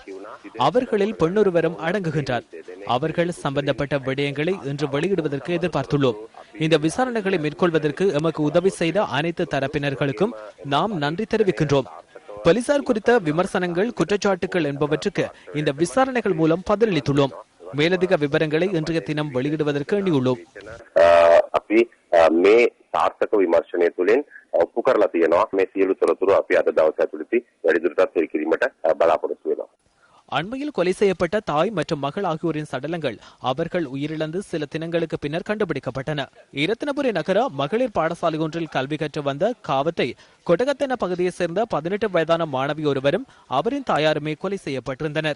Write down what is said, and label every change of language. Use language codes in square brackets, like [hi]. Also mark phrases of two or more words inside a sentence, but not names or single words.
[ta] அவர்களில் பெண்ணொருவரும் அடங்குகின்றார். அவர்கள் சம்பந்தப்பட்ட விடயங்களை இன்று வெளியிடுவதற்கு எதிர்பார்த்துள்ளோம். இந்த விசாரணைகளை மேற்கொள்வதற்கு எமக்கு உதவி செய்த அனைத்து தரப்பினர்களுக்கும் நாம் நன்றி தெரிவிக்கின்றோம். போலீசார் குறித்த விமர்சனங்கள், குற்றச்சாட்டுகள் என்பவற்றுக்கு இந்த விசாரணைகள் மூலம் பதிலளித்துள்ளோம். மேலதிக விவரங்களை இன்றைய தினம் வெளியிடுவதற்கு எண்ணியுள்ளோம். [si] සාර්ථක විමර්ශනය තුළින් ඔප්පු කරලා තියෙනවා. මේ සියලු තොරතුරු අපි අද දවස් ඇතුළතදී වැඩිදුරටත් පරිකිරීමට බලාපොරොත්තු වෙනවා. [ta] அண்மையில் கொலை செய்யப்பட்ட தாய் மற்றும் மகள் ஆகியோரின் சடலங்கள் அவர்கள் உயிரிழந்து சில தினங்களுக்கு பின்னர் கண்டுபிடிக்கப்பட்டன. இரத்தினபுரி நகர மகளிர் பாடசாலை ஒன்றில் கல்வி கற்று வந்த காவத்தை கொட்டகத்தென பகுதியைச் சேர்ந்த 18 வயதான மாணவி ஒருவரும் அவரின் தாயாருமே கொலை செய்யப்பட்டிருந்தனர்.